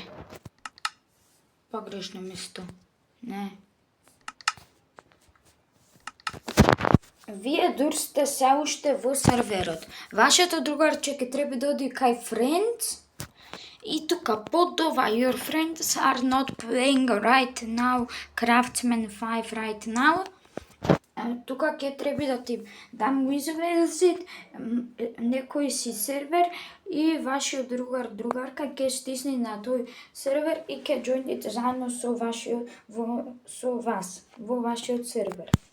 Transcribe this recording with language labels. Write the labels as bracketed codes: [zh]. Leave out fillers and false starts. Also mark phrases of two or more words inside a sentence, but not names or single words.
[mk] Погрешно место. Не. Вие дур сте се уште во серверот. Вашето другарче ќе треба да оди кај friends. И тука под ова [en] your friends are not playing right now, Craftsman 5 right now. [mk] Тука ќе треба да ти дам излезит некој си сервер и вашиот другарка ќе стисне на тој сервер и ќе џојните заедно со вас во вашиот сервер.